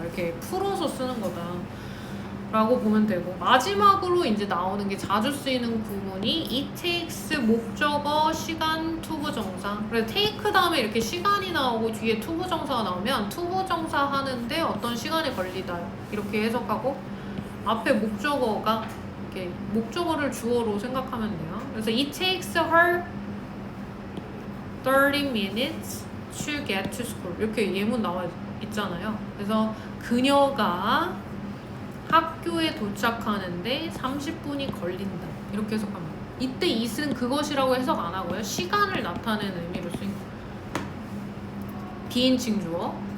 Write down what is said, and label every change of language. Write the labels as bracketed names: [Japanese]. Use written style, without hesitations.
[Korean] 이렇게 풀어서 쓰는 거다. 라고 보면 되고 마지막으로 이제 나오는 게 자주 쓰이는 구문이 it takes 목적어 시간 투부정사. 그래서 take 다음에 이렇게 시간이 나오고 뒤에 투부정사가 나오면 투부정사 하는데 어떤 시간이 걸리다 이렇게 해석하고 앞에 목적어가 이렇게 목적어를 주어로 생각하면 돼요. 그래서 [English] it takes her 30 minutes to get to school [Korean] 이렇게 예문 나와 있잖아요. 그래서 그녀가 학교에 도착하는데 30분이 걸린다 이렇게 해석합니다. 이때 it은 그것이라고 해석 안 하고요. 시간을 나타내는 의미로 쓰인 거예요. 비인칭 주어.